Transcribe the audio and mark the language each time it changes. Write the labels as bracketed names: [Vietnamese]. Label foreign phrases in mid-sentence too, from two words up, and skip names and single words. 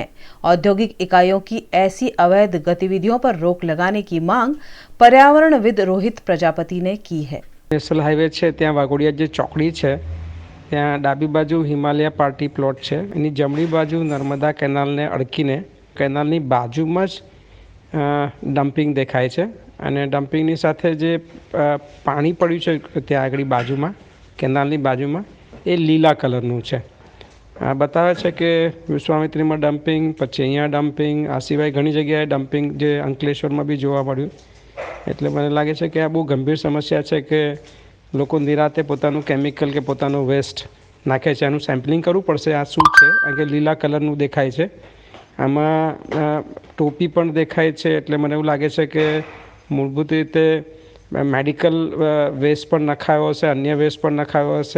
[Hindi] औद्योगिक इकाइयों की ऐसी अवैध गतिविधियों पर रोक लगाने की मांग पर्यावरणविद रोहित प्रजापति ने की है। [English] national highway [Gujarati] હૈ ત્યા વાઘોડિયા જે ચોકડી હૈ ત્યા ડાબી બાજુ હિમાલય પાર્ટી પ્લોટ હૈ, એની જમણી બાજુ નર્મદા કેનાલ ને અડકીને કેનાલની બાજુમાં જ ડમ્પિંગ દેખાય છે અને ડમ્પિંગની સાથે જે પાણી પડ્યું છે ત્યા આગળ બાજુમાં કેનાલની બાજુમાં એ લીલા કલરનું છે। બતાવે છે કે વિશ્વામિત્રીમાં ડમ્પિંગ, પછી અહીંયા ડમ્પિંગ, આ સિવાય ઘણી જગ્યાએ ડમ્પિંગ જે અંકલેશ્વરમાં બી જોવા મળ્યું। એટલે મને લાગે છે કે આ બહુ ગંભીર સમસ્યા છે કે લોકો નિરાતે પોતાનું કેમિકલ કે પોતાનું વેસ્ટ નાખે છે। આનું સેમ્પલિંગ કરવું પડશે આ શું છે, કારણ કે લીલા કલરનું દેખાય છે। આમાં ટોપી પણ દેખાય છે, એટલે મને એવું લાગે છે કે મૂળભૂત રીતે મેડિકલ વેસ્ટ પણ નખાયો હશે, અન્ય વેસ્ટ પણ નખાયો હશે।